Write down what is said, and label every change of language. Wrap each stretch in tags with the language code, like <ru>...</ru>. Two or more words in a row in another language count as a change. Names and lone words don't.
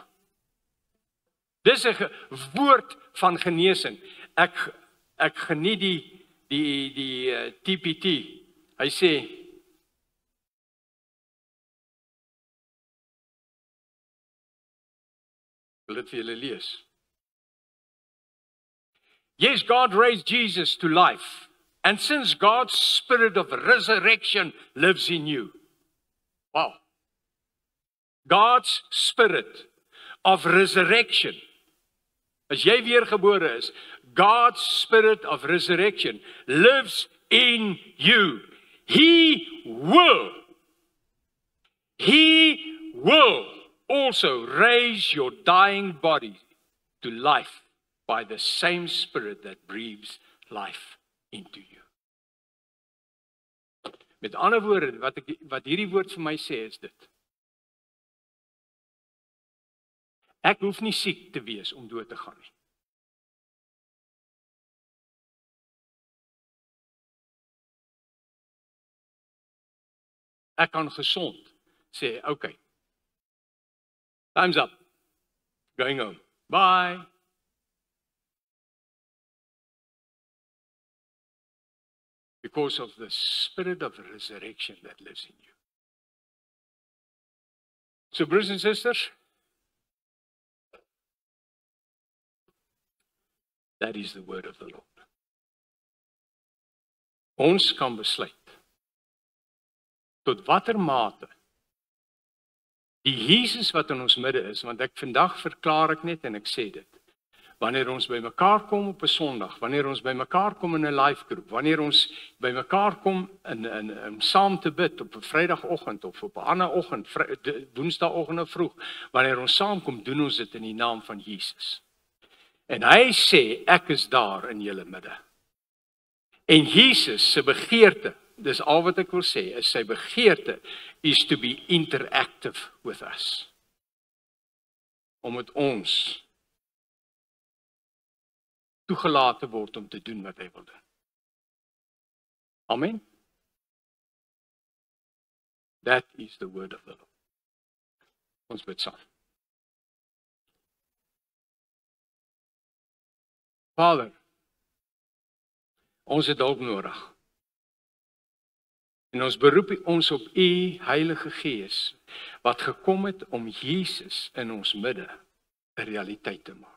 <af>Dis 'n woord van genesing. Ek geniet die TPT. Hy sê, wil dit vir julle lees.</af> <en>Yes, God raised Jesus to life. And since God's spirit of resurrection lives in you. Wow. God's spirit of resurrection.</en> <af>As jy weergebore is,</af> <en>God's spirit of resurrection lives in you. He will also raise your dying body to life by the same spirit that breathes life into you.</en> <af>Met ander woorde, wat hierdie woord vir my sê is dit. Ek hoef nie siek te wees om dood te gaan nie. Ek kan gesond sê,</af> <en>okay, time's up, going home, bye. Because of the spirit of resurrection that lives in you. So, brothers and sisters, that is the word of the Lord.</en> <af>Ons kan besluit tot watter mate die Jesus wat in ons midde is, want vandag verklaar ek net en ek sê dit, Wanneer ons by mekaar kom op 'n Sondag, wanneer ons by mekaar kom in 'n live groep, wanneer ons by mekaar kom in saam te bid op 'n Vrydagoggend of op 'n ander oggend, Woensdagoggend vroeg, wanneer ons saamkom, doen ons dit in die naam van Jesus. En hy sê, ek is daar in julle midde. En Jesus se begeerte, dis al wat ek wil sê, is sy begeerte is</af> <en>to be interactive with us.</en> <af>Om met ons toegelaat te word om te doen wat hy wil doen. Amen.</af> <en>That is the word of the Lord.</en> <af>Ons bid saam. Vader, ons het hulp nodig. En ons beroep ons op U Heilige Gees, wat gekom het om Jesus in ons midde 'n realiteit te maak.</af>